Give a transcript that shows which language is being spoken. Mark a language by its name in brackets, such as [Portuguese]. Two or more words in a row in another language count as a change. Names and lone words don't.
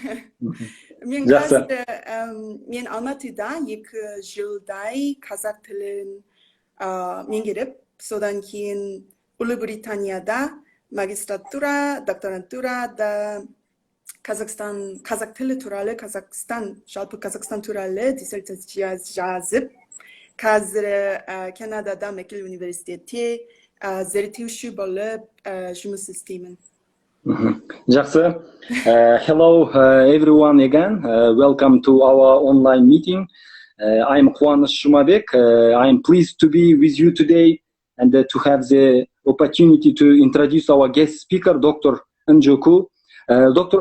[Kazakh] Мен Алматыда 2 жылдай қазақ тілін меңгеріп, содан кейін Ұлыбританияда магистратура, докторантурада қазақ тілі туралы, жалпы Қазақстан туралы диссертация жазып, қазір Канададағы Макгилл университетте зерттеуші болып жұмыс істеймін. Жақсы. [English] Hello everyone again. Welcome to our online meeting. I'm Қуаныш Жұмабекұлы. I'm pleased to be with you today and to have the opportunity to introduce our guest speaker, Dr. Нжуку. Dr.